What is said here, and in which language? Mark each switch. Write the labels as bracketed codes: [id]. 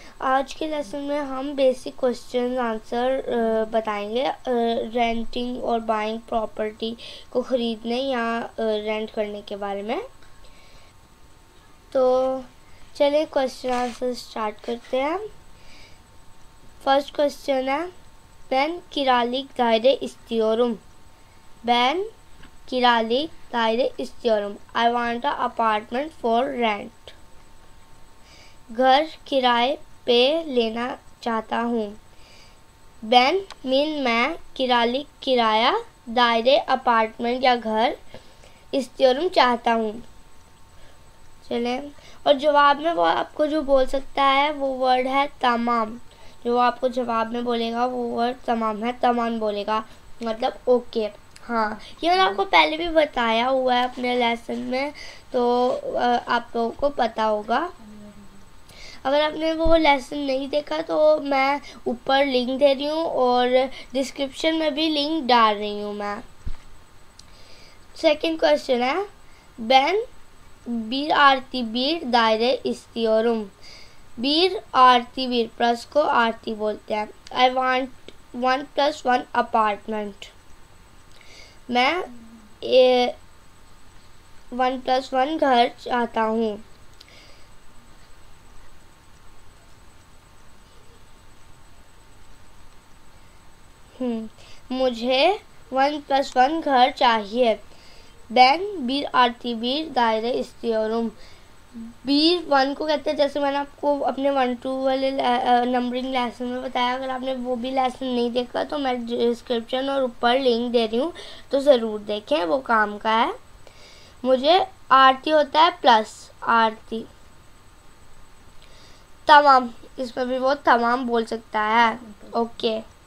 [hi] आज के लेसन में हम बेसिक क्वेश्चन आंसर बताएंगे रेंटिंग और बाइंग प्रॉपर्टी को ख़रीदने या रेंट करने के बारे में। तो चलिए क्वेश्चन आंसर स्टार्ट करते हैं। फर्स्ट क्वेश्चन है, [tr] Ben kiralık daire istiyorum. Ben kiralık daire istiyorum. [en] I want an apartment for rent. [hi] घर किराए पे लेना चाहता हूँ। Ben मैं किरालिक किराया, दायरे अपार्टमेंट या घर, इस्तियोरुम चाहता हूँ। चले, और जवाब में वो आपको जो बोल सकता है वो वर्ड है तमाम। जो आपको जवाब में बोलेगा वो वर्ड तमाम है, तमाम बोलेगा, मतलब ओके। हाँ, ये मैंने आपको पहले भी बताया हुआ है अपने लेसन में, तो आप लोगों को पता होगा। अगर आपने वो लेसन नहीं देखा तो मैं ऊपर लिंक दे रही हूँ और डिस्क्रिप्शन में भी लिंक डाल रही हूँ मैं। सेकंड क्वेश्चन है, [tr] Ben bir artı bir daire istiyorum. [hi] बीर आरती, बीर प्लस को आरती बोलते हैं। [en] I want 1+1 apartment. [hi] मैं 1+1 घर चाहता हूँ। मुझे 1+1 घर चाहिए। [tr] Ben bir artı bir daire istiyorum। [hi] बीर 1 को कहते हैं, जैसे मैंने आपको अपने 1-2 वाले नंबरिंग लेसन में बताया। अगर आपने वो भी लेसन नहीं देखा तो मैं डिस्क्रिप्शन और ऊपर लिंक दे रही हूँ, तो ज़रूर देखें, वो काम का है। मुझे आरती होता है प्लस आरती, तमाम, इसमें भी वो तमाम बोल सकता है, ओके।